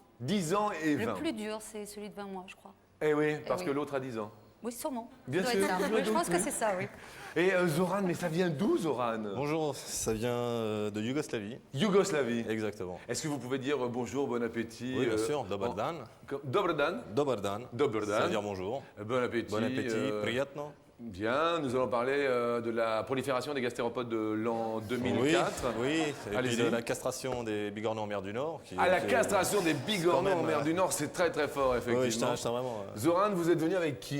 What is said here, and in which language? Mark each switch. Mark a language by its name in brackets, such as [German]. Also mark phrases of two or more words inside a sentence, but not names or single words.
[French] 10 ans et 20. Le plus dur, c'est celui de 20 mois, je crois. Eh oui, parce oui. que l'autre a 10 ans. Oui, sûrement. Bien Ça sûr, doit être ça. je me Oui, je doute, pense que oui. c'est ça, oui. Et Zoran, mais ça vient d'où, Zoran? Bonjour, ça vient de Yougoslavie. Yougoslavie. Exactement. Est-ce que vous pouvez dire bonjour, bon appétit? Oui, bien sûr, [Serbian] dobar dan. Dobar dan. Dobar dan. Dobar dan. [French] Ça veut dire bonjour. Bon appétit. Bon appétit, priatno. Bien, nous allons parler de la prolifération des gastéropodes de l'an 2004. Oui, et Allez-y. puis de la castration des bigorneaux en mer du Nord. La castration des bigorneaux en mer du Nord, c'est très très fort, effectivement. Oui, je tiens vraiment. Zoran, vous êtes venu avec qui?